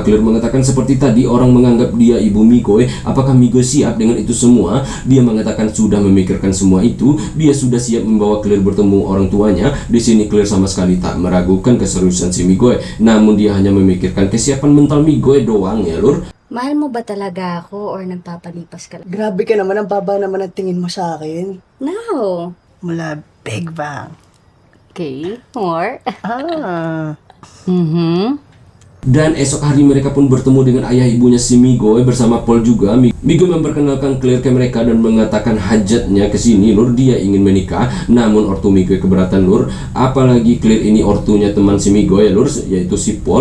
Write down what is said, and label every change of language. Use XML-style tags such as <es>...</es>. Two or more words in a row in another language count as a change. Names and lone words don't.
<id>Claire mengatakan seperti tadi orang menganggap dia ibu Miguel. Apakah Miguel siap dengan itu semua? Dia mengatakan sudah memikirkan semua itu. Dia sudah siap membawa Claire bertemu orang tuanya. Di sini Claire sama sekali tak meragukan keseriusan si Miguel, namun dia hanya memikirkan kesiapan mental Miguel doang ya lur.</id> <tl>Mahal mo ba talaga ako or nagpapalipas ka lang? Grabe ka naman, ang baba naman ang tingin mo sa akin.</tl> <en>No.</en> <tl>Mula Big Bang.</tl> <en>Okay, more.</en> <id>Dan esok hari mereka pun bertemu dengan ayah ibunya si Miguel bersama Paul juga. Miguel memperkenalkan Claire ke mereka dan mengatakan hajatnya ke sini lur. Dia ingin menikah, namun ortu Miguel keberatan lur. Apalagi Claire ini ortunya teman si Miguel ya lur, yaitu si Paul.</id>